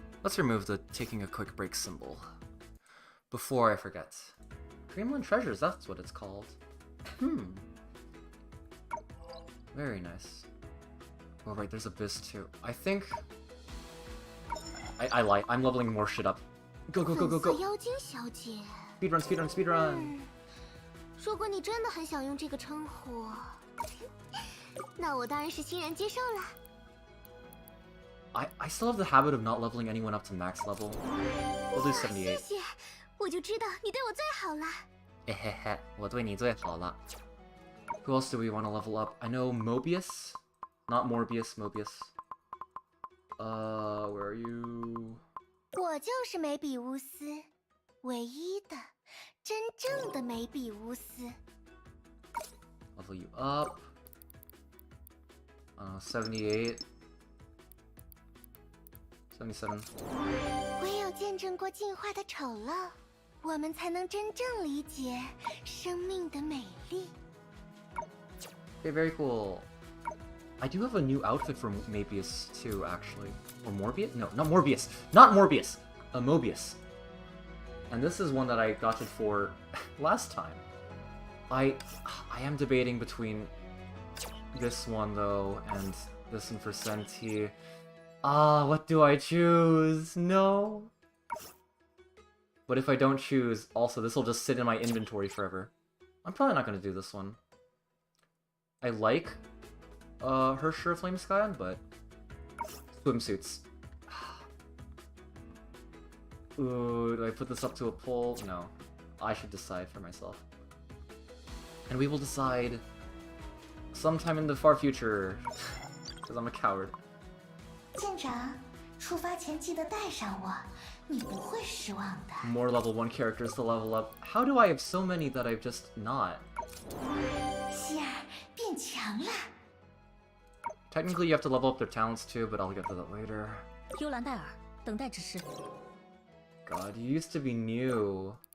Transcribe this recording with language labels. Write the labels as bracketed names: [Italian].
[English] Let's remove the taking a quick break symbol. Before I forget. Dreamland Treasures, that's what it's called. Very nice. Oh right, there's Abyss too. I think... I lie. I'm leveling more shit up. Go, go, go, go, go! [Chinese] 妖精小姐 [English] Speedrun, speedrun, speedrun! [Chinese] 如果你真的很想用这个称呼，那我当然是欣然接受了。 [English] I still have the habit of not leveling anyone up to max level. We'll do 78. [Chinese] 谢谢，我就知道你对我最好了。 Hehehe, 我对你最好了。 [English] Who else do we want to level up? I know Mobius? Not Morbius, Mobius. Where are you? [Chinese] 我就是梅比乌斯，唯一的、真正的梅比乌斯。 [English] Level you up. 78. 77. [Chinese] 唯有见证过进化的丑陋，我们才能真正理解生命的美丽。 [English] Okay, very cool. I do have a new outfit for Mobius too, actually. Or Morbius? No, not Morbius. Not Morbius! Mobius. And this is one that I got it for last time. I am debating between this one, though, and this one for Senti. What do I choose? No. But if I don't choose, also, this will just sit in my inventory forever. I'm probably not going to do this one. I like her Sure Flame Scion, but swimsuits. Ooh, do I put this up to a poll? No. I should decide for myself. And we will decide sometime in the far future, because I'm a coward. [Chinese] 舰长，出发前记得带上我，你不会失望的。 [English] More level 1 characters to level up. How do I have so many that I've just not? [Chinese] 希尔变强了。 [English] Technically, you have to level up their talents too, but I'll get to that later. [Chinese] 幽兰戴尔，等待指示。 [English] God, you used to be new.